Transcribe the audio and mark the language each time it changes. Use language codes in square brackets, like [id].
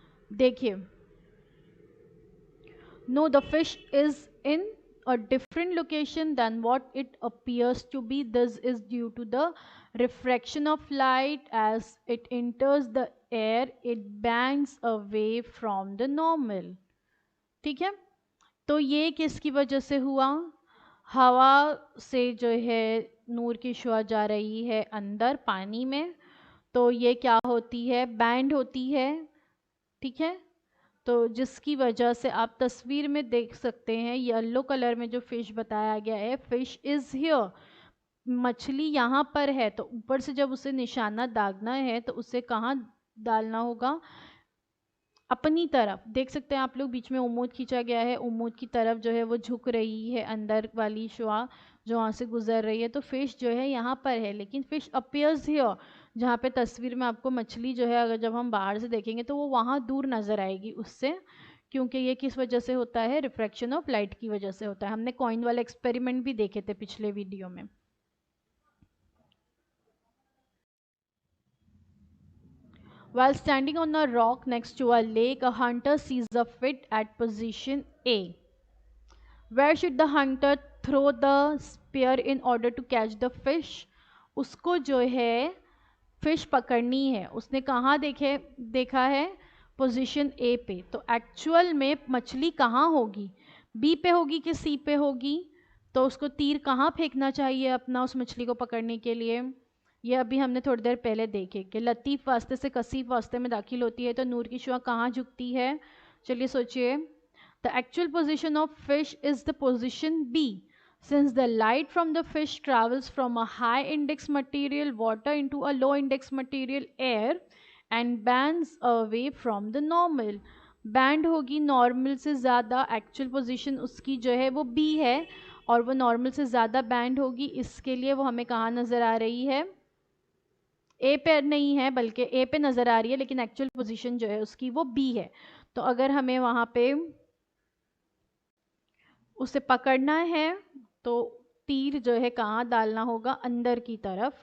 [ur] دیکھیے [en] No, the fish is in a different location than what it appears to be. This is due to the refraction of light. As it enters the air, it bangs away from the normal. [ur] ٹھیک ہے, تو یہ کس کی وجہ سے ہوا؟ ہوا سے جو ہے نور کی شعاع جا رہی ہے اندر پانی میں, تو یہ کیا ہوتی ہے؟ بینڈ ہوتی ہے. ٹھیک ہے, تو جس کی وجہ سے آپ تصویر میں دیکھ سکتے ہیں یلو کلر میں جو فش بتایا گیا ہے, [en] fish is here, [ur] مچھلی یہاں پر ہے. تو اوپر سے جب اسے نشانہ داغنا ہے تو اسے کہاں ڈالنا ہوگا؟ اپنی طرف. دیکھ سکتے ہیں آپ لوگ بیچ میں امود کھینچا گیا ہے, امود کی طرف جو ہے وہ جھک رہی ہے اندر والی شعاع جو وہاں سے گزر رہی ہے. تو فش جو ہے یہاں پر ہے, لیکن [en] fish appears here, [ur] جہاں پہ تصویر میں آپ کو مچھلی جو ہے اگر جب ہم باہر سے دیکھیں گے تو وہ وہاں دور نظر آئے گی اس سے, کیونکہ یہ کس وجہ سے ہوتا ہے؟ [en] refraction of light [ur] کی وجہ سے ہوتا ہے. ہم نے کوئن والا ایکسپیریمنٹ بھی دیکھے تھے پچھلے ویڈیو میں. [en] While standing on a rock next to a lake, a hunter sees a fish at position A. Where should the hunter throw the spear in order to catch the fish? [ur] اس کو جو ہے fish پکڑنی ہے, اس نے کہاں دیکھا ہے؟ Position اے پہ. تو ایکچول میں مچھلی کہاں ہوگی؟ بی پہ ہوگی کہ سی پہ ہوگی؟ تو اس کو تیر کہاں پھینکنا چاہیے اپنا اس مچھلی کو پکڑنے کے لیے؟ یہ ابھی ہم نے تھوڑی دیر پہلے دیکھے کہ لطیف واسطے سے کثیف واسطے میں داخل ہوتی ہے تو نور کی شعاع کہاں جھکتی ہے؟ چلیے سوچئے. [en] The actual position of fish is the position B. Since the light from the fish travels from a high index material water into a low index material air and bends away from the normal. [ur] Band ہوگی normal سے زیادہ, actual position اس کی جو ہے وہ B ہے اور وہ نارمل سے زیادہ بینڈ ہوگی. اس کے لیے وہ ہمیں کہاں نظر آ رہی ہے؟ اے پہ نہیں ہے بلکہ اے پہ نظر آ رہی ہے, لیکن ایکچوئل پوزیشن جو ہے اس کی وہ بی ہے. تو اگر ہمیں وہاں پہ اسے پکڑنا ہے تو تیر جو ہے کہاں ڈالنا ہوگا؟ اندر کی طرف.